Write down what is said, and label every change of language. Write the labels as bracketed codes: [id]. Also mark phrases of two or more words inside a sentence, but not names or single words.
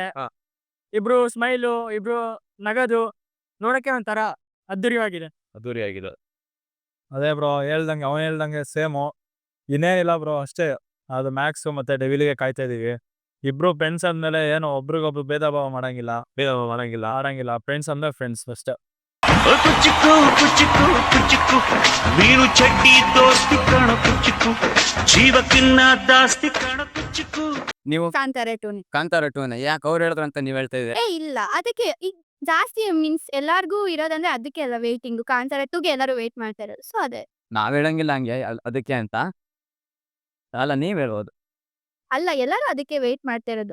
[kn] ಇಬ್ರು ಸ್ಮೈಲು, ಇಬ್ರು ನಗದು ನೋಡಕ್ಕೆ ಒಂಥರ ಅದ್ದೂರಿಯಾಗಿದೆ. ಅದೇ ಬ್ರೋ ಅವನ್ ಹೇಳ್ದಂಗೆ ಸೇಮು, ಇನ್ನೇನಿಲ್ಲ ಬ್ರೋ, ಅಷ್ಟೇ. ಅದು ಮ್ಯಾಕ್ಸ್ ಮತ್ತೆ ಡೆವಿಲ್ಗೆ ಕಾಯ್ತಾ ಇದೀವಿ. ಇಬ್ರು ಫ್ರೆಂಡ್ಸ್ ಅಂದ್ಮೇಲೆ ಏನು ಒಬ್ರಿಗೊಬ್ರು ಭೇದ ಭಾವ ಮಾಡಂಗಿಲ್ಲ. ಫ್ರೆಂಡ್ಸ್ ಅಂದ್ರೆ ಫ್ರೆಂಡ್ಸ್ ಅಷ್ಟೇ. వీరు చెడ్డి దోస్తి కణ కుచ్చికు జీవకిన్న దాస్తి కణ కుచ్చికు. ನೀವು ಕಾಂತಾರ 2 ಕಾಂತಾರ 2 ಯಾಕೆ ಅವ್ರು ಹೇಳಿದ್ರು ಅಂತ ನೀವ್ ಹೇಳ್ತಾ ಇದ್ದೀರಾ? ಇಲ್ಲ, ಅದಕ್ಕೆ ಈಗ ಜಾಸ್ತಿ ಮೀನ್ಸ್ ಎಲ್ಲಾರ್ಗೂ ಇರೋದಂದ್ರೆ ಅದಕ್ಕೆ ಎಲ್ಲ ವೇಟಿಂಗ್. ಕಾಂತಾರ 2ಗೆ ಎಲ್ಲರೂ ವೇಟ್ ಮಾಡ್ತಾ ಇರೋದು. ಸೊ ಅದೇ ನಾವ್ ಹೇಳಂಗಿಲ್ಲ ಹಂಗೆ ಅದಕ್ಕೆ ಅಂತ ಅಲ್ಲ, ನೀವ್ ಹೇಳ್ಬೋದು. ಅಲ್ಲ, ಎಲ್ಲರೂ ಅದಕ್ಕೆ ವೇಟ್ ಮಾಡ್ತಾ ಇರೋದು.